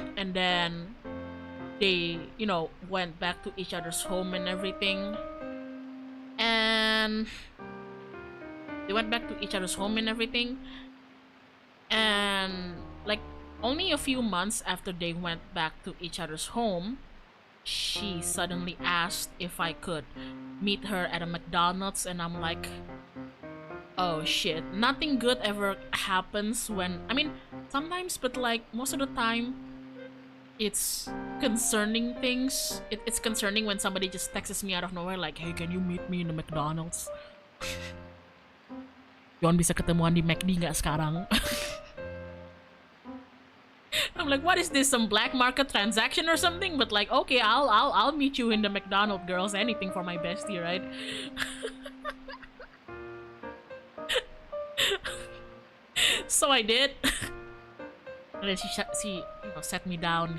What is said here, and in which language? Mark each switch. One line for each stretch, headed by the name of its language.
English: And then they, you know, went back to each other's home and everything, and they went back to each other's home and everything, and like only a few months after they went back to each other's home, she suddenly asked if I could meet her at a McDonald's, and I'm like, oh shit. Nothing good ever happens when, I mean, sometimes, but like most of the time, it's concerning things. It's concerning when somebody just texts me out of nowhere like, hey, can you meet me in the McDonald's?
Indonesian: Yon bisa ketemuan di McD nggak sekarang?
English: I'm like, what is this? Some black market transaction or something? But like, okay, I'll meet you in the McDonald's, girls. Anything for my bestie, right? So I did. And then she you know, sat me down.